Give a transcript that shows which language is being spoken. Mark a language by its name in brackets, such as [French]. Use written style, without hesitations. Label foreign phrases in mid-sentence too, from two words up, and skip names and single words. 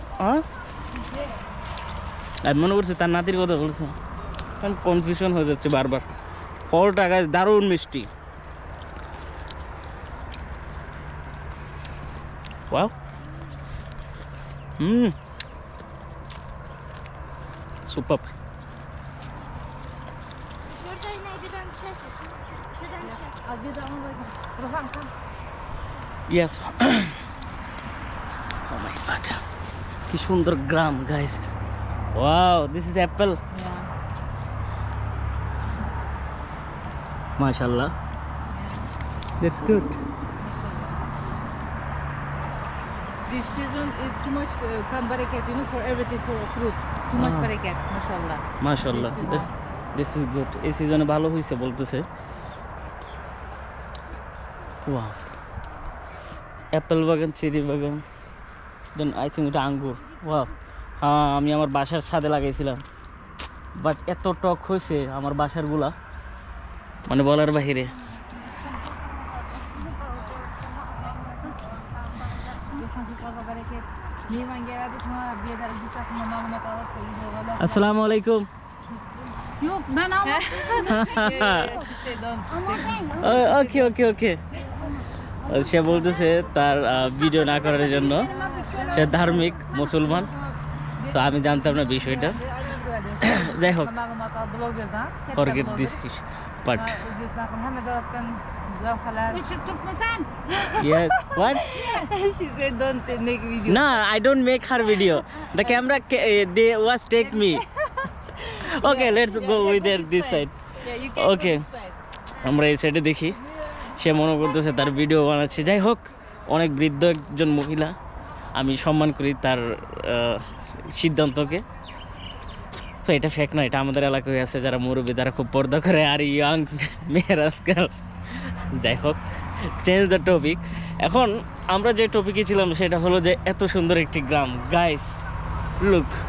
[Bangla] আমি মনে করছি তার নাতির কথা বলছে কারণ কনফিউশন হয়ে যাচ্ছে বারবার ফলটা গাছ দারুণ মিষ্টি [English] wow super yes oh my god [Bangla] কি সুন্দর গ্রাম [English] guys wow this is apple Yeah. মাশাআল্লাহ that's good This season is too much come barakat, for everything for fruit. Too much barakat, mashallah. [Bangla] মাশাআল্লাহ [English] This is this is good [Bangla] এই সিজনে ভালো হয়েছে বলতেছে [English] wow apple [Bangla] বাগান চেরি বাগান [English] then I think [Bangla] এটা আঙ্গুর ওয়াও হ্যাঁ আমি আমার বাসার ছাদে লাগাইছিলাম বাট এত টক হয়েছে আমার বাসারগুলা মানে বলার বাহিরে [Arabic] السلام عليكم [Turkish] Yok ben ama. [English] okay okay okay [Bangla] সে বলতেছে তার ভিডিও না করার জন্য সে ধার্মিক মুসলমান তো আমি জানতাম না বিষয়টা যাই হোক [English] forget this but [Turkish] Küçük Türk müsün? [English] yes what She said don't make video. no I don't make her video the camera they was take me okay let's go with this side Yeah, you can Okay. go this side. [Bangla] আমরা এই সাইডে দেখি সে মনে করতেছে তার ভিডিও বানাচ্ছে যাই হোক অনেক বৃদ্ধ একজন মহিলা আমি সম্মান করি তার সিদ্ধান্তকে তো এটা ফেক না এটা আমাদের এলাকায় আছে যারা মুরব্বী তারা খুব পর্দা করে আর ইয়াং মেয়েরা আজকাল যাই হোক [English] change the topic [Bangla] এখন আমরা যে টপিকে ছিলাম সেটা হলো যে এত সুন্দর একটি গ্রাম [English] guys look